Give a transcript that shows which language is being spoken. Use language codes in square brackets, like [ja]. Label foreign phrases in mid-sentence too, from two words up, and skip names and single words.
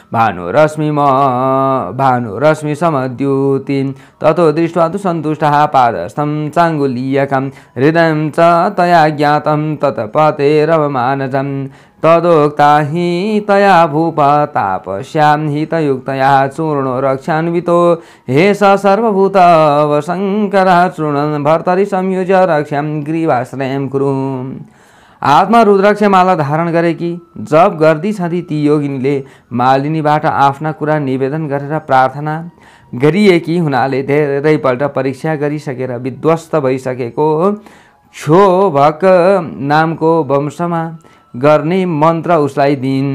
[sa] भानुरश्मि समद्युतिं ततो दृष्ट्वा तु सन्तुष्टः पादस्थं चाङ्गुलीयकं हृदयं च तया ज्ञातं तत्पतेरवमानजं तदोक्ता हि तया भूपतापस्यां हितयुक्तया चूर्णो रक्षान्वितो हे स सर्वभूतवशङ्करः चूर्णं भर्तरि संयुज्य रक्ष्यां ग्रीवाश्रयं कुरु। [ne] हातमा रुद्राक्ष माला धारण गरेकी जप गर्दै छँदी ती योगिनीले मालिनीबाट आफ्ना कुरा निवेदन गरेर प्रार्थना गरिएकी हुनाले धेरैपल्ट परीक्षा गरिसकेर विध्वस्त भइसकेको क्षोभक नामको वंशमा गर्ने मन्त्र उसलाई दिइन्।